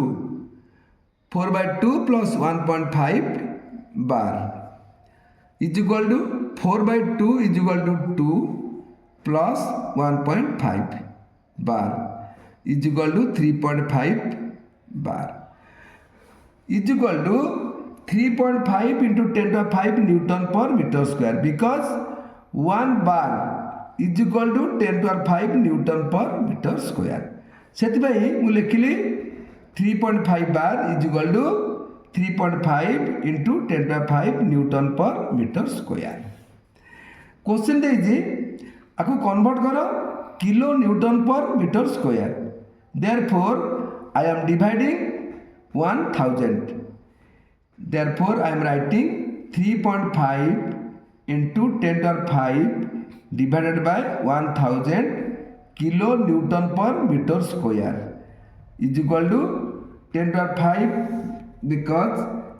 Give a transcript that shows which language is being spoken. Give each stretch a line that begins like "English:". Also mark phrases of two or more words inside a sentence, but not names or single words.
English: 4 by 2 plus 1.5 bar is equal to 4 by 2 is equal to 2 plus 1.5 bar is equal to 3.5 bar is equal to 3.5 into 10 to the 5 Newton per meter square, because 1 bar is equal to 10 to the 5 Newton per meter square.
Odia: ସେଥିପାଇଁ ମୁଁ ଲେଖିଲି
English: 3.5 bar is equal to 3.5 into 10 to the 5 Newton per meter square.
Odia: क्वेश्चन ଦେଇଛି, ଆକୁ କନଭର୍ଟ କର
English: kilo Newton per meter square. Therefore I am dividing 1000. Therefore I am writing 3.5 into 10 to the 5 divided by 1000 kilo Newton per meter square is equal to 10 to the 5, because